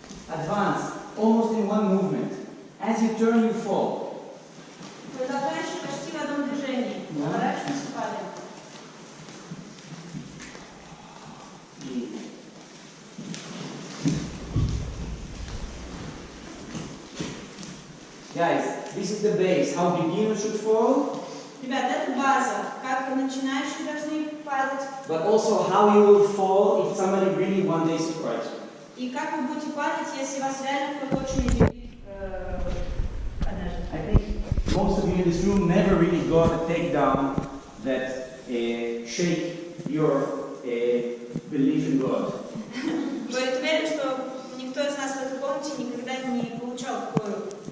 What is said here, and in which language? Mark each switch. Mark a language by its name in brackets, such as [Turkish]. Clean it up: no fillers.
[English] Advance, almost in one movement. As you turn, you fall. [Russian] Продолжаешь почти в одном движении. Поворачиваемся, падаем. [English] Guys, this is the base. How beginners should fall, [Russian] Ребят, это база. Как начинающие должны падать. [English] but also how you will fall if somebody really one day surprises you. [Russian] И как вы будете падать, если вас реально кто-то очень удивит однажды. [English] I think most of you in this room never really got a takedown that shake your belief in God. [Russian] Вы уверены, что никто из нас в этой комнате никогда не получал такую